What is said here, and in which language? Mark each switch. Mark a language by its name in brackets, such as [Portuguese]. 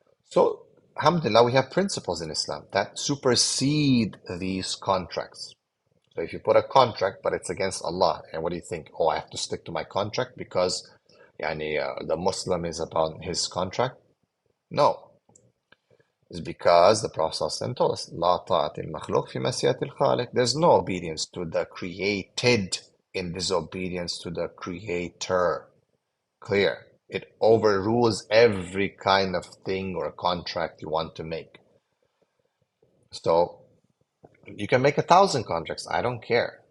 [English] So, alhamdulillah, we have principles in Islam that supersede these contracts. So if you put a contract, but it's against Allah, and what do you think? Oh, I have to stick to my contract because the Muslim is about his contract? No. It's because the Prophet ﷺ told us, [Arabic] لا طاعة المخلوق في معصية الخالق. [English] There's no obedience to the created in disobedience to the Creator. Clear. It overrules every kind of thing or contract you want to make. So you can make 1,000 contracts. I don't care.